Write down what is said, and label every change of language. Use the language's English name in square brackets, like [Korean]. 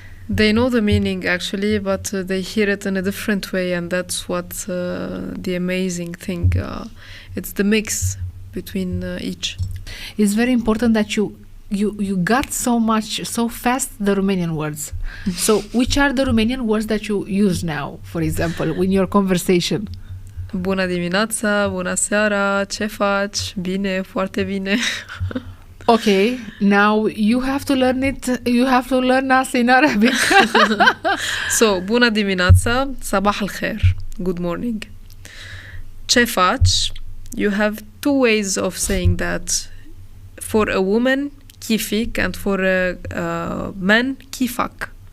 [English] They know the meaning actually, but they hear it in a different way, and that's what the amazing thing. It's the mix between each. It's very important that you got so fast the Romanian words. So which are the Romanian words that you use now, for example, in your conversation? [Romanian] Bună dimineața, bună seara, ce faci? Bine, foarte bine. [English] Okay, now you have to learn it. You have to learn us in Arabic. So, [Romanian] bună dimineața, [Arabic] sabah al-khair, [English] good morning. [Romanian] Ce faci? [English] You have 2 ways of saying that. For a woman, kifik, and for a man, kifak.